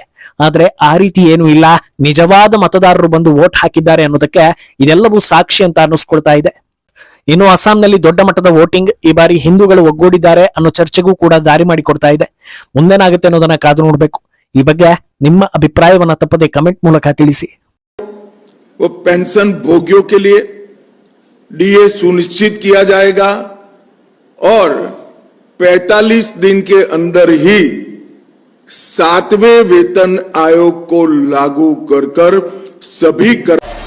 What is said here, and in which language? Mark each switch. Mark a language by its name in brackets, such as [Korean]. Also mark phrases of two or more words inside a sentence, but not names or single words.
[Kannada] ಆದ್ರೆ ಆ ರೀತಿ ಏನು ಇಲ್ಲ, ನಿಜವಾದ ಮತದಾರರು ಬಂದು ವೋಟ್ ಹಾಕಿದ್ದಾರೆ ಅನ್ನೋದಕ್ಕೆ ಇದೆಲ್ಲವೂ ಸಾಕ್ಷಿ ಅಂತ ಅನ್ನಿಸ್ಕೊಳ್ತಾ ಇದೆ. ಇನ್ನು ಅಸ್ಸಾಂನಲ್ಲಿ ದೊಡ್ಡ ಮಟ್ಟದ ವೋಟಿಂಗ್, ಈ ಬಾರಿ ಹಿಂದೂಗಳು ಒಗ್ಗೂಡಿದ್ದಾರೆ ಅನ್ನೋ ಚರ್ಚೆಗೂ ಕೂಡ ದಾರಿ ಮಾಡಿಕೊಡ್ತಾ ಇದೆ. ಮುಂದೇನಾಗುತ್ತೆ ಅನ್ನೋದನ್ನ ಕಾದು ನೋಡ್ಬೇಕು. ಈ ಬಗ್ಗೆ ನಿಮ್ಮ ಅಭಿಪ್ರಾಯವನ್ನ ತಪ್ಪದೆ ಕಮೆಂಟ್ ಮೂಲಕ ತಿಳಿಸಿ. [Hindi] वो पेंशन भोगियों के लिए DA सुनिश्चित किया जाएगा और 45 दिन के अंदर ही 7वें वेतन आयोग को लागू कर सभी